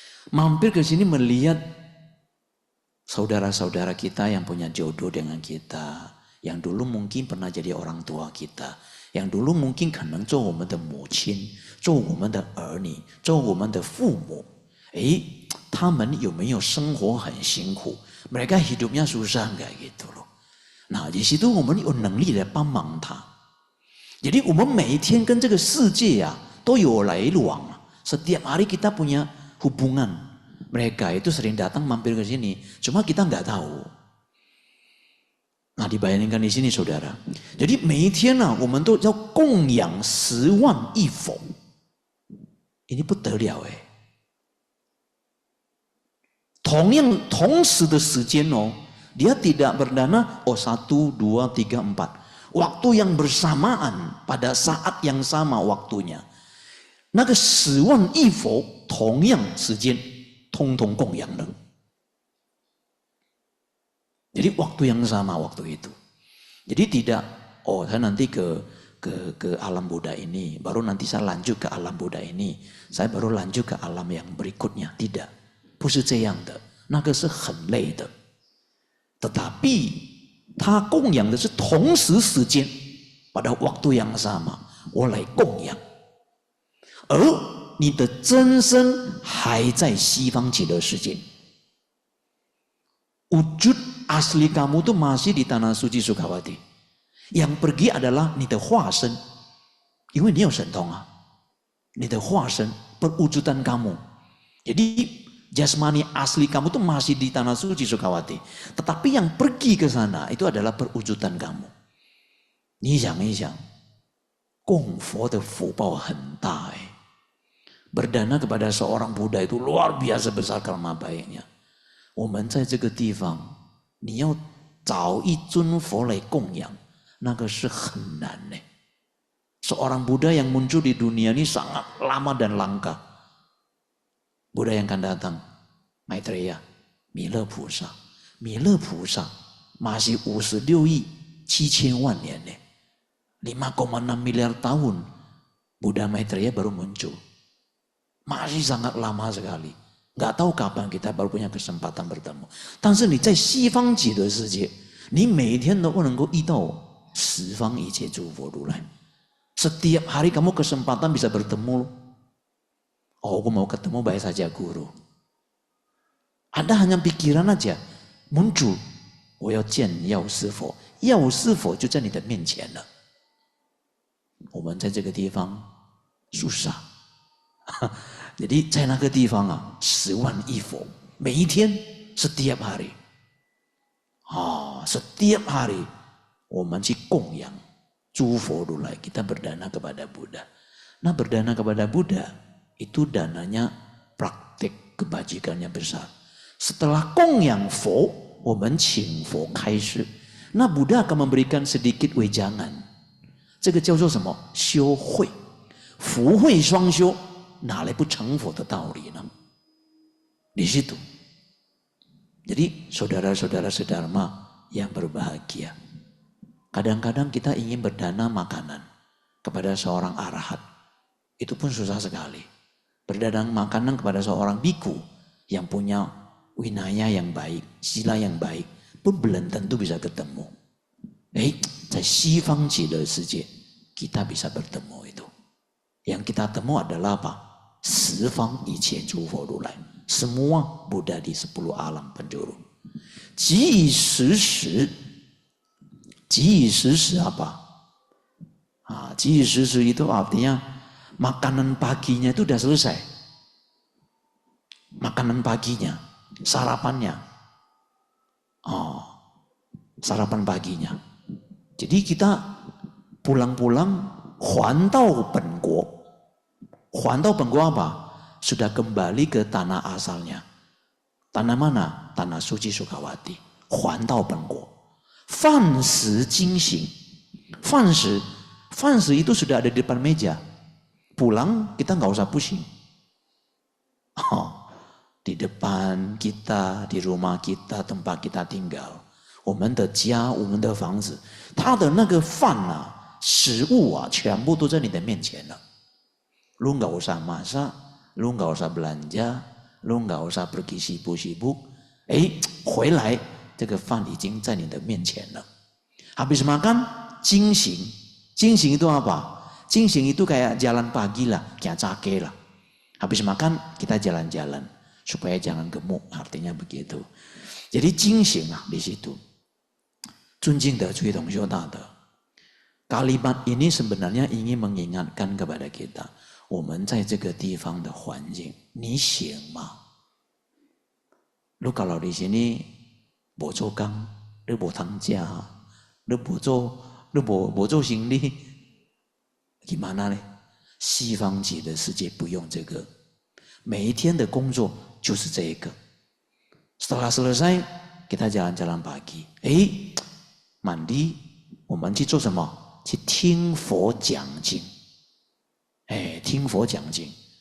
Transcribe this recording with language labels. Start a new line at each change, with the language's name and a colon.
Indonesian: Mampir ke sini melihat saudara-saudara kita yang punya jodoh dengan kita, yang dulu mungkin pernah jadi orang tua kita, yang dulu mungkin
Chinese: 可能做我们的母亲，做我们的儿女，做我们的父母。他们有没有生活很辛苦？
Indonesian: Mereka hidupnya susah enggak gitu loh. Nah di situ
Chinese: 我们有能力来帮忙他。Jadi 我们每一天跟这个世界都有来往，
Indonesian: setiap hari kita punya hubungan. Mereka itu sering datang mampir ke sini, cuma kita nggak tahu. Nah dibayangkan di sini saudara. Jadi
Chinese: 每一天我们都要供养10万亿佛。
Indonesian: Ini
Chinese: 不得了哎。同时的时间
Indonesian: dia tidak berdana 1, 2, 3, 4. Waktu yang bersamaan pada saat yang sama waktunya.
Chinese: 那个10万亿佛同样时间通通供养人。
Indonesian: Jadi waktu yang sama waktu itu. Jadi tidak, saya nanti ke alam Buddha ini, baru nanti saya lanjut ke alam Buddha ini, saya baru lanjut ke alam yang berikutnya. Tidak,
Chinese: 不是这样的，那个是很累的。
Indonesian: Tetapi
Chinese: 他供养的是同时时间，
Indonesian: pada waktu yang sama，
Chinese: 我来供养，而你的真身还在西方极乐世界。
Indonesian: Wujud asli kamu tuh masih di tanah suci Sukawati. Yang pergi adalah
Chinese: 你的化身，因为你有神通你的化身
Indonesian: perwujudan kamu. Jadi jasmani asli kamu tuh masih di tanah suci Sukawati. Tetapi yang pergi ke sana itu adalah perwujudan kamu.
Chinese: 你想一想，供佛的福报很大
Indonesian: berdana kepada seorang Buddha itu luar biasa besar karma baiknya.
Chinese: 我们在这个地方，你要找一尊佛来供养，那个是很难的。
Indonesian: Seorang Buddha yang muncul di dunia ini sangat lama dan langka. Buddha yang akan datang, Maitreya, 弥勒菩萨，弥勒菩萨 masih
Chinese: 56亿7千万年呢。
Indonesian: 5,6 miliar tahun Buddha Maitreya baru muncul. Masih sangat lama sekali. Nggak tahu kapan kita baru punya kesempatan bertemu.
Chinese: 但是你在西方极乐世界，你每天都能够遇到十方一切诸佛如来。
Indonesian: Setiap hari kamu kesempatan bisa bertemu. Oh, aku mau ketemu baik saja guru. Ada hanya pikiran aja muncul.
Chinese: 我要见药师佛，药师佛就在你的面前了。我们在这个地方
Indonesian: susah. Jadi
Chinese: 在那个地方啊，10万亿佛，每一天
Indonesian: setiap hari. Setiap hari
Chinese: 我们去供养诸佛如来，
Indonesian: kita berdana kepada Buddha. Nah, berdana kepada Buddha itu dananya praktik kebajikannya besar. Setelah
Chinese: 供养佛， 我们请佛开示， 那
Indonesian: Buddha akan memberikan sedikit wejangan.
Chinese: 这个叫做什么？修慧，福慧双修，哪来不成佛的道理呢？
Indonesian: Di situ. Jadi saudara-saudara sedharma yang berbahagia, kadang-kadang kita ingin berdana makanan kepada seorang arahat, itu pun susah sekali. Berdana makanan kepada seorang biku yang punya winaya yang baik, sila yang baik, pun belum tentu bisa ketemu.
Chinese: 在西方极乐世界
Indonesian: kita bisa bertemu itu. Yang kita temu adalah apa?
Chinese: 十方一切诸佛如来,
Indonesian: semua Buddha di 10 alam penjuru.
Chinese: 即以时时, 即以时时
Indonesian: apa? 即以时时 itu artinya makanan paginya itu udah selesai. Makanan paginya, sarapannya. Sarapan paginya. Jadi kita pulang-pulang
Chinese: 还到本国. 还到本国
Indonesian: apa? Sudah kembali ke tanah asalnya. Tanah mana? Tanah suci Sukawati.
Chinese: 还到本国. 饭食精行.
Indonesian: 饭食 itu sudah ada di depan meja. Pulang kita nggak usah pusing. Di depan kita, di rumah kita, tempat kita tinggal.
Chinese: 我们的家，我们的房子，他的那个饭啊，食物啊，全部都在你的面前了。
Indonesian: Lu nggak usah masak, lu nggak usah belanja, lu nggak usah pergi sibuk-sibuk.
Chinese: 回来这个饭已经在你的面前了。
Indonesian: Habis makan,
Chinese: 精行，精行
Indonesian: itu apa? 精行 itu kayak jalan pagi lah, kayak cake lah. Habis makan kita jalan-jalan supaya jangan gemuk, artinya begitu. Jadi
Chinese: 精行啊
Indonesian: di situ.
Chinese: 尊敬的诸位同修大德,
Indonesian: kalimat ini sebenarnya ingin mengingatkan kepada kita,
Chinese: 我们在这个地方的环境，你行吗？
Indonesian: Lu kalau di sini
Chinese: 没做工， lu 没当家， lu 没做行李 gimana 呢？西方极乐世界不用这个， 每一天的工作就是这个。
Indonesian: Setelah selesai kita jalan-jalan pagi. Mandi,
Chinese: 我们去做什么？去听佛讲经。听佛讲经。